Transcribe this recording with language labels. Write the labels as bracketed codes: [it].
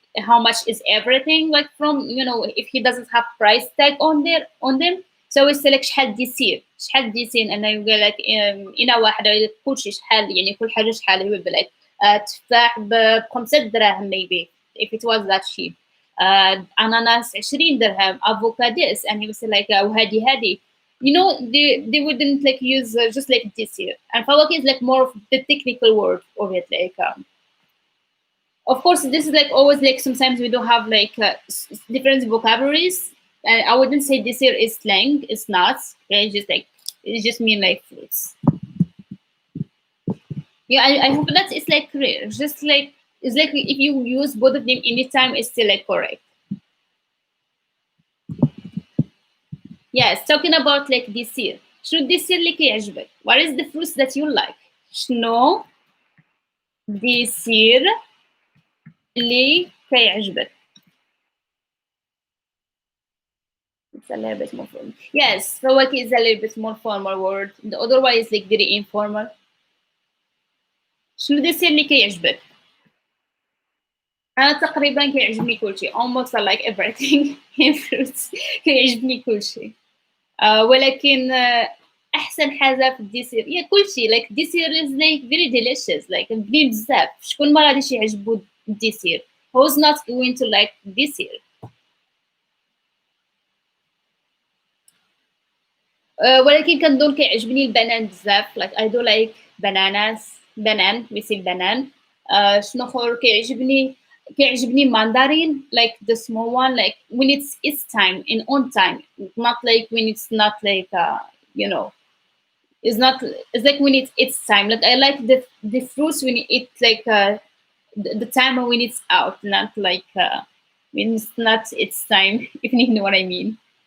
[en] how much is everything, like from, if he doesn't have price tag on them. [ar] So يسألك شحال ديسير، شحال ديسير، انا يقول لك إنا واحدة يقول لك كلشي شحال، يعني كل حاجة شحال، هو يقول لك تفاح ب5 دراهم [en] maybe if it was that cheap. [ar] اناناس 20 درهم، avocado. [en] And he was like وهذه they wouldn't like use just like this here. And فواكه is like more of the technical word of it, like of course this is like always like sometimes we don't have like different vocabularies. I wouldn't say this here is slang, it's not. It's just like, it just mean like fruits. Yeah, I hope that it's like clear. Just like, it's like if you use both of them anytime, it's still like correct. Yes, talking about like this year. [ar] شنو الديسير اللي كيعجبك? [en] What is the fruits that you like? [ar] شنو الديسير اللي كيعجبك? [en] It's a little bit more formal. Yes, فواكه is a little bit more formal word. The other one is like very informal. [ar] شنو الديسير اللي كيعجبك؟ أنا تقريبا كيعجبني كلشي. [en] Almost I like everything in fruits. [ar] كيعجبني كلشي. ولكن احسن حاجه في الديسير هي كلشي. [en] like الديسير is like very delicious, like [ar] بنين بزاف. شكون ما غاديش يعجبو الديسير؟ [en] who's not going to like [ar] الديسير؟ ولكن كنظن كيعجبني البنان بزاف. [en] like I do like bananas. [ar] بنان مثل البنان. شنو اخر كيعجبني [en] mandarin, like the small one, like when it's time in on time, not like when it's not like you know it's not. It's like when it's time. Like I like the fruits when it's like the time when it's out, not like when it's not its time. If you know what I mean.